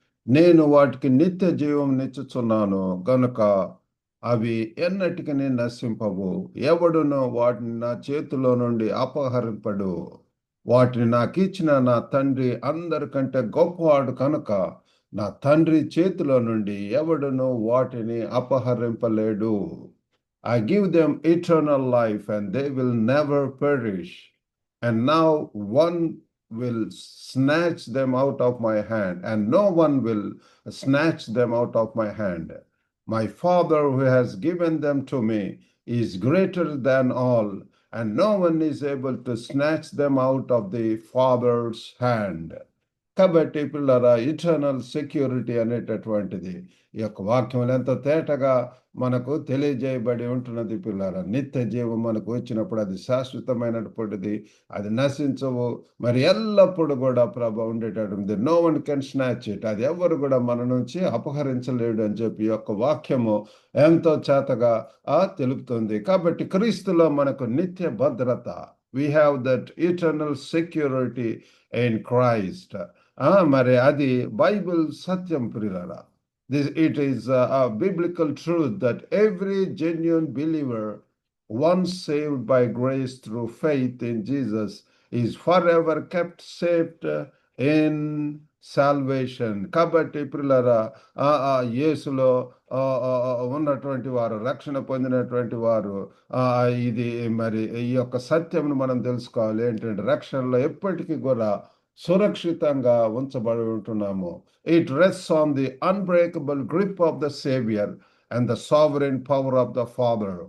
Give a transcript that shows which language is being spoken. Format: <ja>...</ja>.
<te>నేను వాటికి నిత్య జీవం నిచ్చుచున్నాను గనుక అవి ఎన్నటికి నశింపవు, ఎవడును వాటిని నా చేతిలో నుండి అపహరింపడు. వాటిని నాకు ఇచ్చిన నా తండ్రి అందరికంటే గొప్పవాడు కనుక నా తండ్రి చేతిలో నుండి ఎవడును వాటిని అపహరింపలేడు.</te> <en>I give them eternal life and they will never perish, and now one will snatch them out of my hand, and no one will snatch them out of my hand. My Father who has given them to me is greater than all, and no one is able to snatch them out of the Father's hand.</en> <te>కాబట్టి పిల్లరా, eternal security అనేటటువంటిది ఈ యొక్క వాక్యం ఎంత తేటగా మనకు తెలియజేయబడి ఉంటున్నది పిల్లరా. నిత్య జీవం మనకు వచ్చినప్పుడు అది శాశ్వతమైనటువంటిది, అది నశించవు, మరి ఎల్లప్పుడూ కూడా ప్రభ ఉండేటటువంటిది.</te> <en>No one can snatch it.</en> <te>అది ఎవరు కూడా మన నుంచి అపహరించలేడు అని చెప్పి ఈ యొక్క వాక్యము ఎంతో చేతగా తెలుపుతుంది. కాబట్టి క్రీస్తులో మనకు నిత్య భద్రత.</te> <en>We have that eternal security in Christ.</en> <te>మరి అది బైబిల్ సత్యం ప్రియులారా.</te> <en>It is a biblical truth that every genuine believer, once saved by grace through faith in Jesus, is forever kept safe in salvation.</en> <te>కాబట్టి ప్రియులారా, యేసులో ఉన్నటువంటి వారు, రక్షణ పొందినటువంటి వారు, ఇది మరి ఈ యొక్క సత్యంను మనం తెలుసుకోవాలి. ఏంటంటే రక్షణలో ఎప్పటికీ కూడా సురక్షితంగా ఉంచబడి ఉంటున్నాము.</te> <en>It rests on the unbreakable grip of the saviour and the sovereign power of the father.</en>